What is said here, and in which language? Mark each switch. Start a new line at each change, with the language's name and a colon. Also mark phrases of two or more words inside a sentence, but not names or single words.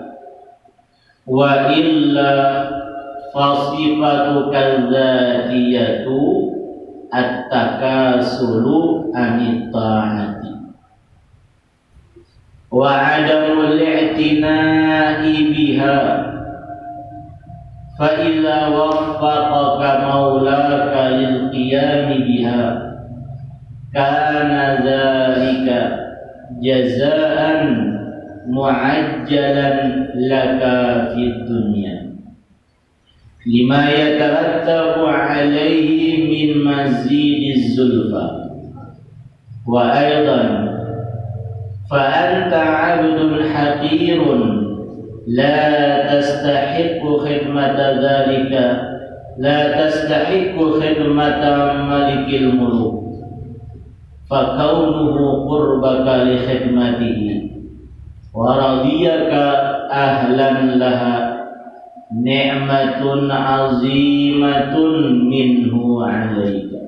Arabic: وإلا فصفتك الذاتية التكاسل عن الطاعة وعدم الاعتناء بها. فإذا وفقك مولاك للقيام بها كان ذلك جزاء معجلا لك في الدنيا لما يترتب عليه من مزيد الزلفى. وأيضا فأنت عبد حقير لا تستحق خدمة ذلك لا تستحق خدمة ملك الملوك فكونه قربك لخدمته ورضيك أهلا لها نعمة عظيمة منه عليك.